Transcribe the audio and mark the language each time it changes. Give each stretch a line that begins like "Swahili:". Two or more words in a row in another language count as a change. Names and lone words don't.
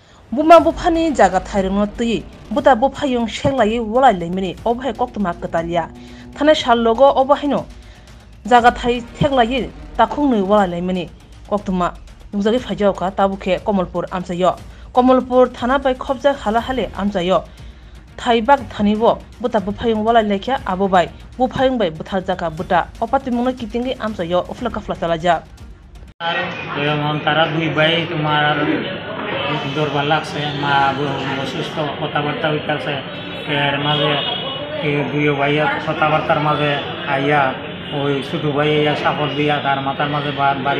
Kok Borok: बुमा बुफानि जागा थाइरंनो तै बुता बुफायं शेंलायै वलाय लैमनि अबहाय कक्तमा कतालिया थानाय साल लोगो अबहायनो जागा थाइ थेगलायै ताखुंनो वलाय लैमनि कक्तमा नुजागै फाइजावका ताबुखे कमलपुर आमसायो कमलपुर थाना बाय खबजा हाला हाले आमसायो थाइबाग थानिबो बुता बुफायं वलाय लेख्या आबोबाय बुफायं बाय बुथा जागा बुता अपातिमुनो कितिंगै आमसायो उफला कफला चलाजा
Bangla: তারা দুই ভাই তোমার দরবার লাগছে মা অসুস্থ কথাবার্তা হইতেছে এর মাঝে দুই ভাইয়া কথাবার্তার মাঝে আইয়া ওই ছোটো ভাই আইয়া সাপর দিয়া তার মাথার মাঝে বাড়ি